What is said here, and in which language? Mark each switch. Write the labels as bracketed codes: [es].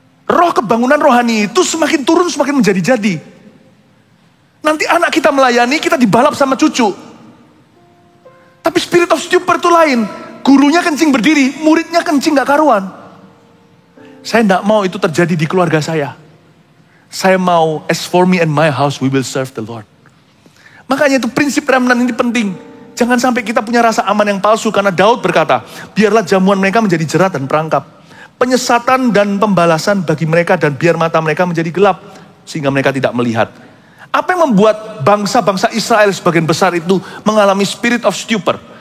[id] Roh kebangunan rohani itu semakin turun semakin menjadi-jadi. Nanti anak kita melayani, kita dibalap sama cucu. Tapi spirit of stupor itu lain. Gurunya kencing berdiri, muridnya kencing gak karuan. Saya gak mau itu terjadi di keluarga saya. Saya mau, [en] as for me and my house, we will serve the Lord. [id] Makanya itu prinsip remnant ini penting. Jangan sampai kita punya rasa aman yang palsu, karena Daud berkata, biarlah jamuan mereka menjadi jerat dan perangkap. Penyesatan dan pembalasan bagi mereka, dan biar mata mereka menjadi gelap, sehingga mereka tidak melihat. Apa yang membuat bangsa-bangsa Israel sebagian besar itu mengalami spirit of stupor?